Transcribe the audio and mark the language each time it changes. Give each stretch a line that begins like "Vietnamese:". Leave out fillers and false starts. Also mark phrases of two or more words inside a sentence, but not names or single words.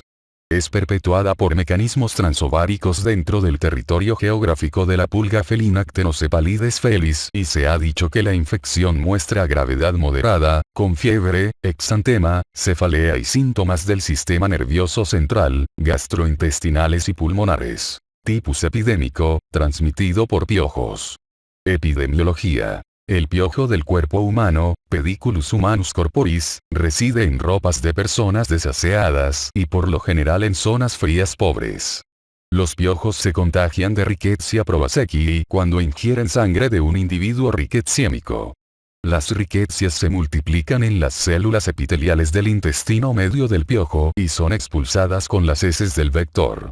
Spanish: Es perpetuada por mecanismos transováricos dentro del territorio geográfico de la pulga felina Ctenocephalides felis y se ha dicho que la infección muestra gravedad moderada, con fiebre, exantema, cefalea y síntomas del sistema nervioso central, gastrointestinales y pulmonares. Tipus epidémico, transmitido por piojos. Epidemiología. El piojo del cuerpo humano, Pediculus humanus corporis, reside en ropas de personas desaseadas y por lo general en zonas frías pobres. Los piojos se contagian de Rickettsia prowazekii cuando ingieren sangre de un individuo rickettsiámico. Las rickettsias se multiplican en las células epiteliales del intestino medio del piojo y son expulsadas con las heces del vector.